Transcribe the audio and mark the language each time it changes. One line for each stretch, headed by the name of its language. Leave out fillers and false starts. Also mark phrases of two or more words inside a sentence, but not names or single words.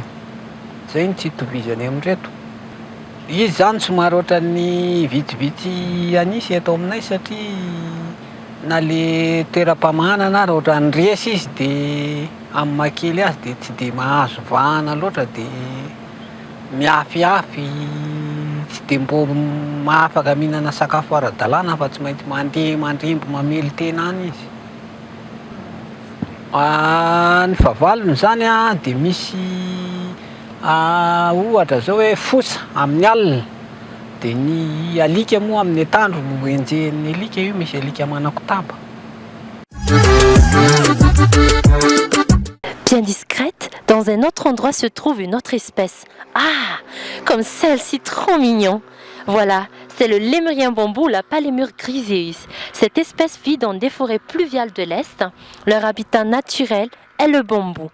Malagasy: Zay no tsy itovizany amin'ireto. Izy zany somary ohatran'ny vitsivitsy anisy eto aminay, satria na le toeram-pamanana raha ohatran'ny resy izy dia amin'ny mahakely azy dia tsy dia mahazo vahana loatra, dia miafyafy, tsy dia mbo mahafaka mihinana sakafo ara-dalàna fa tsy maintsy mandeha mandrembo mamely tena any izy. Ny fahavalony zany a dia misy ohatra zao hoe fosa amin'ny alina dia ny alika moa amin'ny atandro no enjehan'ny alika io, misy alika manakotaba.
French: Bien discrète, dans un autre endroit se trouve une autre espèce. Ah, comme celle-ci, trop mignon. Voilà, c'est le lémurien bambou, la Palémure griseus. Cette espèce vit dans des forêts pluviales de l'Est. Leur habitat naturel est le bambou.